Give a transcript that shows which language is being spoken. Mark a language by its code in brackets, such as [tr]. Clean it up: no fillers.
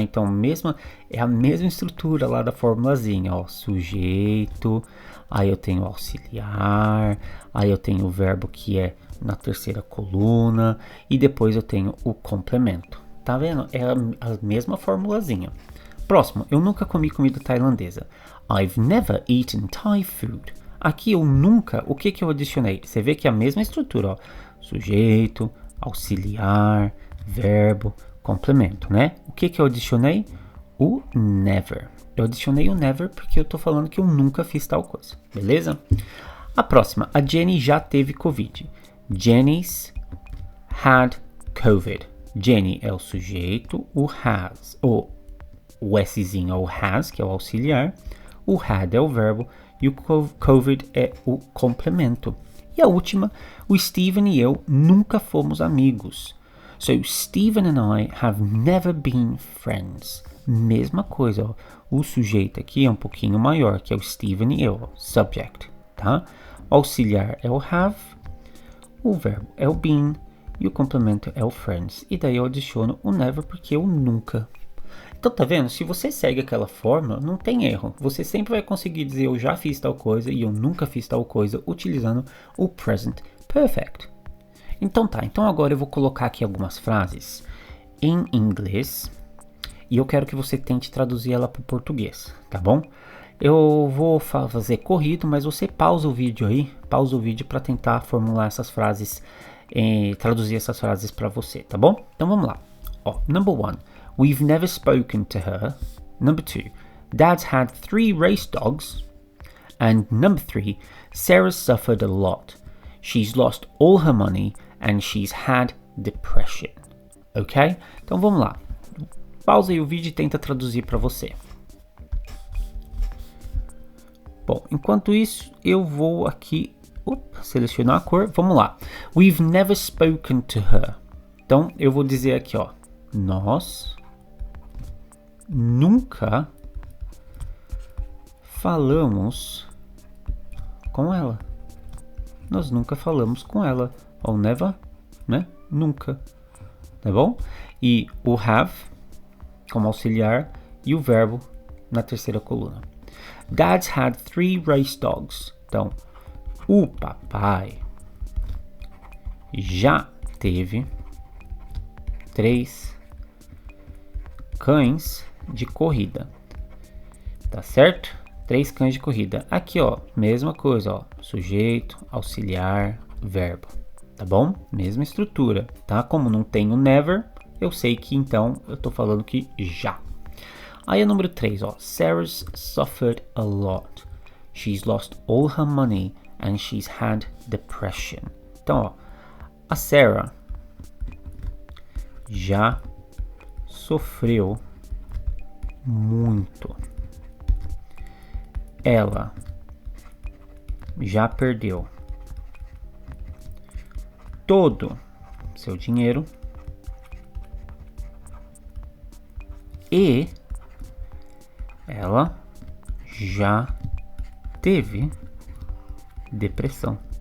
[pt] Então, é a mesma estrutura lá da formulazinha, ó, sujeito, aí eu tenho auxiliar, aí eu tenho o verbo que é na terceira coluna e depois eu tenho o complemento. Tá vendo? É a mesma formulazinha. Próximo, eu nunca comi comida tailandesa. [en] I've never eaten Thai food. [pt] Aqui eu nunca, o que eu adicionei? Você vê que é a mesma estrutura, ó, sujeito, auxiliar, verbo, complemento, né? O que eu adicionei? O never. Eu adicionei o never porque eu tô falando que eu nunca fiz tal coisa, beleza? A próxima, a Jenny já teve Covid. [en] Jenny's had COVID. [pt] Jenny é o sujeito, o has, o Szinho é o has, que é o auxiliar, o had é o verbo e o COVID é o complemento. E a última, o Steven e eu nunca fomos amigos. [en] So, Steven and I have never been friends. [pt] Mesma coisa, ó. O sujeito aqui é um pouquinho maior, que é o Steven e eu, ó, subject, tá? O auxiliar é o have, o verbo é o been e o complemento é o friends. E daí eu adiciono o never porque eu nunca. Então, tá vendo? Se você segue aquela fórmula, não tem erro. Você sempre vai conseguir dizer eu já fiz tal coisa e eu nunca fiz tal coisa utilizando o Present Perfect. Então tá, então agora eu vou colocar aqui algumas frases em inglês e eu quero que você tente traduzir ela para o português, tá bom? Eu vou fazer corrido, mas você pausa o vídeo aí, pausa o vídeo para tentar formular essas frases, traduzir essas frases para você, tá bom? Então vamos lá. [en] Ó, number 1, we've never spoken to her. Number 2, Dad's had 3 race dogs. And number 3, Sarah suffered a lot. She's lost all her money and she's had depression. [pt] Ok? Então vamos lá. Pausa aí o vídeo e tenta traduzir para você. Bom, enquanto isso, eu vou aqui selecionar a cor. Vamos lá. [en] We've never spoken to her. [pt] Então eu vou dizer aqui, ó. Nós nunca falamos com ela. Nós nunca falamos com ela. Ou never, né? Nunca. Tá bom? E o have como auxiliar e o verbo na terceira coluna. [en] Dad's had 3 race dogs. [pt] Então, o papai já teve 3 cães de corrida. Tá certo? 3 cães de corrida. Aqui, ó, mesma coisa, ó. Sujeito, auxiliar, verbo. Tá bom? Mesma estrutura, tá? Como não tem o never, eu sei que então eu tô falando que já. [en] Aí a número 3, ó. Sarah's suffered a lot. She's lost all her money and she's had depression. [pt] Então, ó, a Sarah já sofreu muito. Ela já perdeu todo seu dinheiro e ela já teve depressão.